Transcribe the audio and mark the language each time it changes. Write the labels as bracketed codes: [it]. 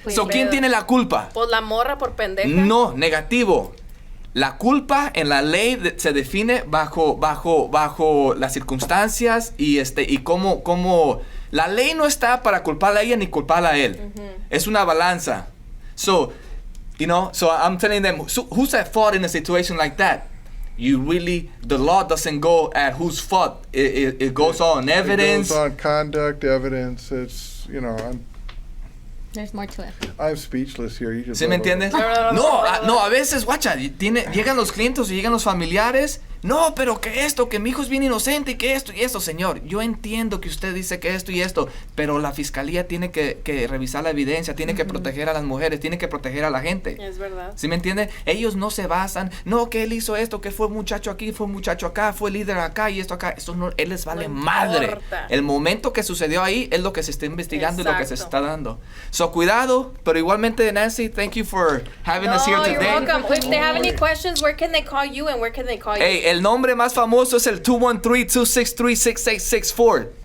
[es] ¿Quién tiene la culpa? Pues la morra por pendeja. No, negativo. La culpa en la ley se define bajo las circunstancias y cómo la ley no está para culparla a ella ni culparla a él. Es una balanza. [en] So I'm telling them, who's at fault in a situation like that? The law doesn't go at whose fault. It goes on evidence. It goes on conduct, evidence. It's, There's more to it. I'm speechless here. [es] ¿Sí me entiendes? No, a veces, guacha, llegan los clientes y llegan los familiares. No, pero que esto, que mi hijo es bien inocente y que esto y esto, señor. Yo entiendo que usted dice que esto y esto, pero la fiscalía tiene que revisar la evidencia, tiene que proteger a las mujeres, tiene que proteger a la gente. Es verdad. ¿Sí me entiende? Ellos no se basan, no, que él hizo esto, que fue muchacho aquí, fue muchacho acá, fue líder acá y esto acá. Eso no, él les vale madre. Importa. El momento que sucedió ahí es lo que se está investigando. Exacto. Y lo que se está dando. [en] So, [es] cuidado, pero igualmente, [en] Nancy, thank you for having us here today. You're welcome. If they have any questions, where can they call you and where can they call you? [es] Hey, el nombre más famoso es el 213-263-6664.